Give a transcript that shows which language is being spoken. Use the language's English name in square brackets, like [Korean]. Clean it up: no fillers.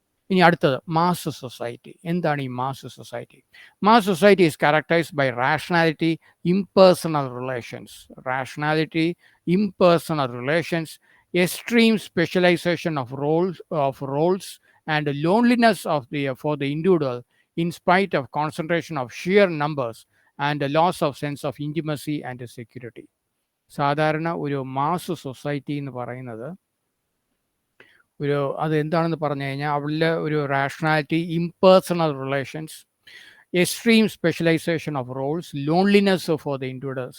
[Malayalam] ഇനി അടുത്തത് mass society. എന്താണ് ഈ mass society? [English] Mass society is characterised by rationality, impersonal relations. Rationality, impersonal relations, extreme specialization of roles, and loneliness for the individual in spite of concentration of sheer numbers and a loss of sense of intimacy and security. [Malayalam] സാധാരണ ഒരു mass society എന്ന് പറയുന്നത് അത് എന്താണെന്ന് പറഞ്ഞു കഴിഞ്ഞാൽ അവളിലെ ഒരു [English] Rationality, impersonal relations, extreme specialisation of roles, loneliness for the individual.